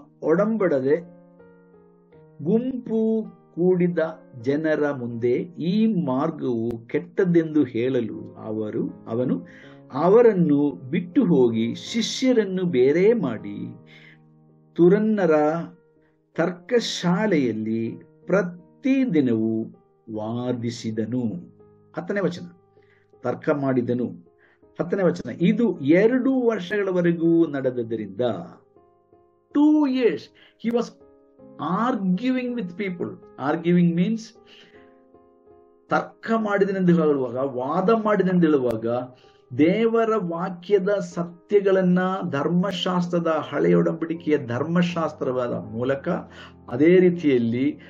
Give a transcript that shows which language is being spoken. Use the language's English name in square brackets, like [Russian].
[Kannada] ಒಡಂಬಡದೆ ಗುಂಪು ಕೂಡಿದ ಜನರ ಮುಂದೆ ಈ ಮಾರ್ಗವು ಕೆಟ್ಟದ್ದೆಂದು ಹೇಳಲು ಅವನು ಅವರನ್ನು ಬಿಟ್ಟು ಹೋಗಿ ಶಿಷ್ಯರನ್ನು ಬೇರೆ ಮಾಡಿ ತುರನ್ನರ ತರ್ಕಶಾಲೆಯಲ್ಲಿ ಪ್ರತಿದಿನವೂ ವಾದಿಸಿದನು. 10ನೇ ವಚನ, ತರ್ಕ ಮಾಡಿದನು. 10ನೇ ವಚನ, ಇದು 2 ವರ್ಷಗಳವರೆಗೂ ನಡೆದದ್ದರಿಂದ [English] 2 years he was arguing with people. Arguing means [Kannada] ತರ್ಕ ಮಾಡಿದನೆಂದು ಹೇಳುವಾಗ, ವಾದ ಮಾಡಿದೆಂದು ಹೇಳುವಾಗ, ದೇವರ ವಾಕ್ಯದ ಸತ್ಯಗಳನ್ನ ಧರ್ಮಶಾಸ್ತ್ರದ ಹಳೆಯೊಡಂಬಡಿಕೆಯ ಧರ್ಮಶಾಸ್ತ್ರವಾದ ಮೂಲಕ, ಅದೇ ರೀತಿಯಲ್ಲಿ